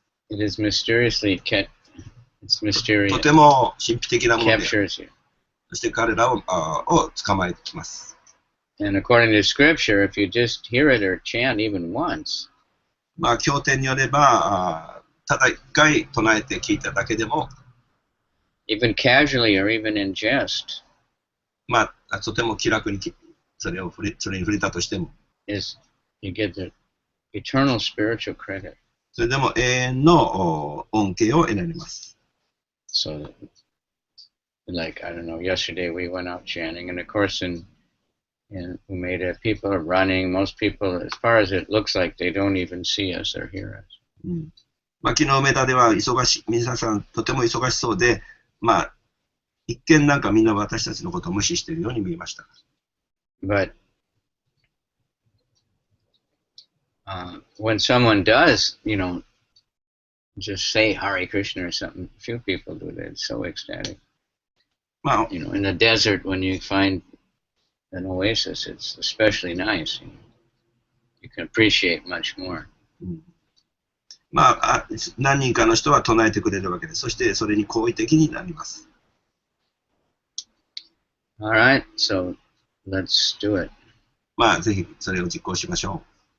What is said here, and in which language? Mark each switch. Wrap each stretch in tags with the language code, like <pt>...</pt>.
<en>It is mysteriously it's mysterious.</en> <ja>とても神秘的なもので、</ja> <en>Captures you.</en> <ja>そして彼らを捕まえてきます。</ja> <en>And according to scripture, if you just hear it or chant even once,</en> <ja>まあ、経典によれば、ただ一回唱えて聞いただけでも、</ja> <en>even casually or even in jest,</en> <ja>まあ、とても気楽にそれに触れたとしても、</ja> <en>is you get the eternal spiritual credit.</en> <ja>それでも永遠の恩恵を得られます。</ja> <en>So, like, I don't know, yesterday we went out chanting, and of course in Umeda, people are running. Most people, as far as it looks like, they don't even see us or hear us.</en> <ja>まあ、昨日梅田では皆さんとても忙しそうで、まあ、一見なんかみんな私たちのことを無視しているように見えました。</ja> <en>But when someone does, just say Hare Krishna or something, few people do that. It's so ecstatic. まあ、 In the desert, when you find an oasis, it's especially nice. You can appreciate much more.</en> <ja>まあ、何人かの人は唱えてくれるわけです。そしてそれに好意的になります。</ja> <en>All right, so let's do it.</en> <ja>まあ、ぜひそれを実行しましょう。</ja>